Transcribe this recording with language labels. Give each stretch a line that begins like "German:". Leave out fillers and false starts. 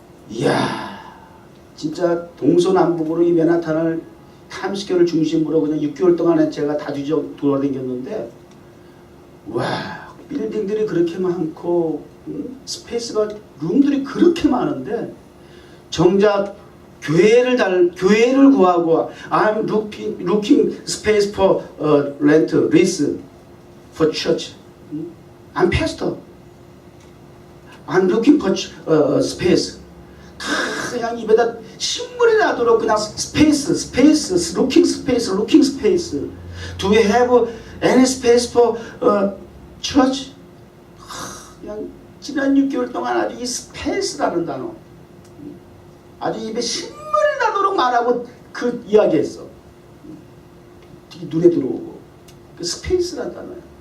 Korean: 이야, 진짜 동서남북으로 이 맨하탄을 타임스퀘어를 중심으로 그냥 6개월 동안에 제가 다 돌아다녔는데, 와, 빌딩들이 그렇게 많고 스페이스가, 룸들이 그렇게 많은데 정작 교회를 구하고
English: I'm looking space for rent, lease for church. I'm pastor. I'm looking for space.
Korean: 그냥 입에다 신문이 나도록 그냥
English: space, looking space. Do we have any space for church?
Korean: 그냥 지난 6개월 동안 아주 이 스페이스라는 단어, 아주 입에 신문이 나도록 말하고 그 이야기했어. 되게 눈에 들어오고. 그 스페이스라는 단어야.